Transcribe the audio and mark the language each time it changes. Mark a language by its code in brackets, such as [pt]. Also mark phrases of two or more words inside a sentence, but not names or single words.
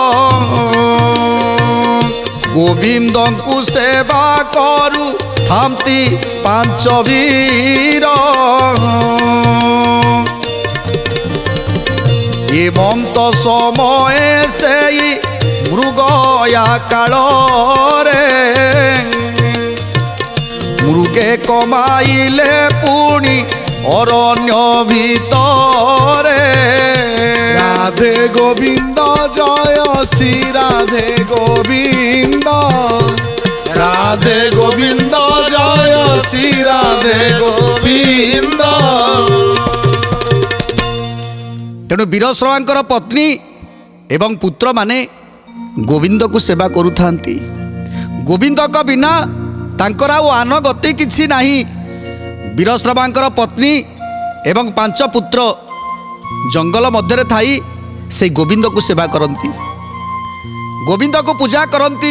[or] ଗୋବିନ୍ଦ କୋ ସେବା କରୁ ଥାନ୍ତି 5 ବୀର ଏମନ୍ତ ସମୟ ସେ ମୃଗୟା କାଳ ରେ କମାଇଲେ ପୁଣି ଅରଣ୍ୟ ଭିତରେ। ରାଧେ ଗୋବିନ୍ଦ ଜୟ ଶ୍ରୀ ରାଧେ ଗୋବିନ୍ଦ, ରାଧେ ଗୋବିନ୍ଦ ଜୟ ଶ୍ରୀ ରାଧେ ଗୋବିନ୍ଦ। ତେଣୁ ବୀରଶ୍ରବାଙ୍କର ପତ୍ନୀ ଏବଂ ପୁତ୍ରମାନେ ଗୋବିନ୍ଦକୁ ସେବା କରୁଥାନ୍ତି। ଗୋବିନ୍ଦଙ୍କ ବିନା ତାଙ୍କର ଆଉ ଆନ ଗତି କିଛି ନାହିଁ। ବୀରଶ୍ରବାଙ୍କର ପତ୍ନୀ ଏବଂ 5 ପୁତ୍ର ଜଙ୍ଗଲ ମଧ୍ୟରେ ଥାଇ ସେ ଗୋବିନ୍ଦକୁ ସେବା କରନ୍ତି, ଗୋବିନ୍ଦକୁ ପୂଜା କରନ୍ତି।